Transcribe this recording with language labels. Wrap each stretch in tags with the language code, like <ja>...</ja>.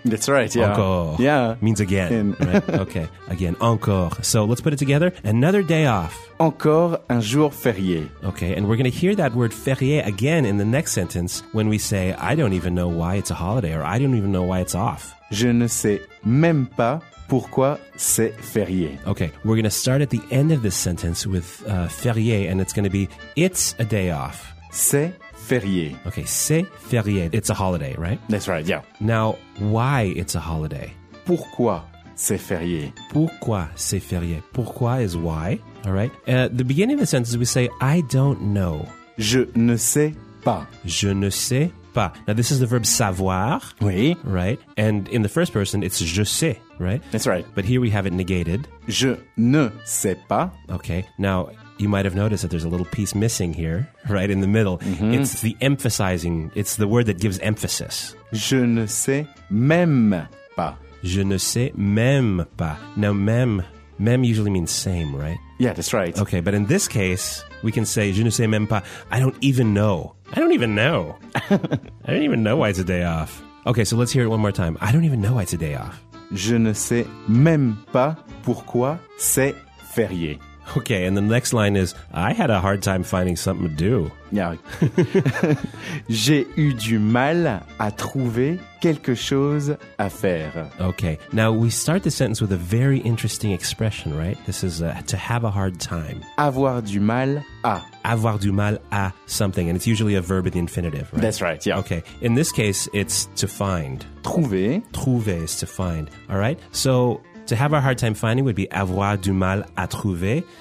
<en>That's right, yeah.</en> <fr>Encore.</fr> <en>Yeah. Means again. Right? Okay. Again. Encore. So let's put it together. Another day off.</en> <fr>Encore un jour férié.</fr> <en>Okay. And we're going to hear that word férié again in the next sentence when we say, I don't even know why it's a holiday or I don't even know why it's off.</en> <fr>Je ne sais même pas pourquoi c'est férié.</fr> <en>Okay, we're going to start at the end of this sentence with férié, and it's going to be, it's a day off.</en> <fr>C'est férié.</fr> <en>Okay,</en> <fr>c'est férié.</fr> <en>It's a holiday, right? That's right, yeah. Now, why it's a holiday?</en> <fr>Pourquoi c'est férié? Pourquoi c'est férié?</fr> <en>Pourquoi is why, all right? At the beginning of the sentence, we say, I don't know.</en> <fr>Je ne sais pas. Je ne sais pas.</fr> <en>Now, this is the verb savoir.</en> <fr>Oui.</fr> <en>Right? And in the first person, it's</en> <fr>je sais.</fr> <en>Right? That's right. But here we have it negated.</en> <fr>Je ne sais pas.</fr> <en>Okay. Now, you might have noticed that there's a little piece missing here, right in the middle. Mm-hmm. It's the emphasizing. It's the word that gives emphasis.</en> <fr>Je ne sais même pas. Je ne sais même pas.</fr> <en>Now, même usually means same, right? Yeah, that's right. Okay. But in this case, we can say,</en> <fr>je ne sais même pas.</fr> <en>I don't even know. I don't even know. I don't even know why it's a day off. Okay. So let's hear it one more time. I don't even know why it's a day off.</en> <fr>Je ne sais même pas pourquoi c'est férié.</fr> <en>Okay, and the next line is, I had a hard time finding something to do. Yeah.</en> <fr>J'ai eu du mal à trouver quelque chose à faire.</fr> <en>Okay, now we start the sentence with a very interesting expression, right? This is to have a hard time.</en> <fr>Avoir du mal à. Avoir du mal à</fr> <en>something, and it's usually a verb in the infinitive, right? That's right, yeah. Okay, in this case, it's to find.</en> <fr>Trouver.</fr> <en>Trouver is to find, all right? So to have a hard time finding would be</en> <fr>avoir du mal à trouver.</fr>